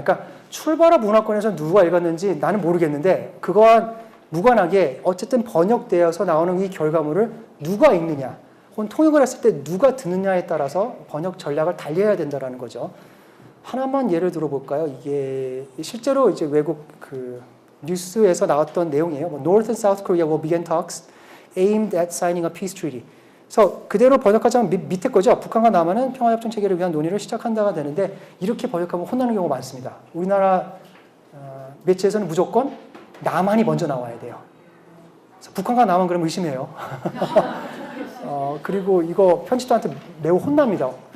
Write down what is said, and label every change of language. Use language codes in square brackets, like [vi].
[ko] 그러니까 출발업 문화권에서 누가 읽었는지 나는 모르겠는데 그거와 무관하게 어쨌든 번역되어서 나오는 이 결과물을 누가 읽느냐. 혹은 통역을 했을 때 누가 듣느냐에 따라서 번역 전략을 달리해야 된다는 거죠. 하나만 예를 들어볼까요? 이게 실제로 이제 외국 그 뉴스에서 나왔던 내용이에요. [en] North and South Korea will begin talks aimed at signing a peace treaty. [ko] 그래서 그대로 번역하자면 밑에 거죠. 북한과 남한은 평화협정 체결을 위한 논의를 시작한다가 되는데 이렇게 번역하면 혼나는 경우가 많습니다. 우리나라 매체에서는 무조건 남한이 먼저 나와야 돼요. 그래서 북한과 남한 그러면 의심해요. 그리고 이거 편집자한테 매우 혼납니다.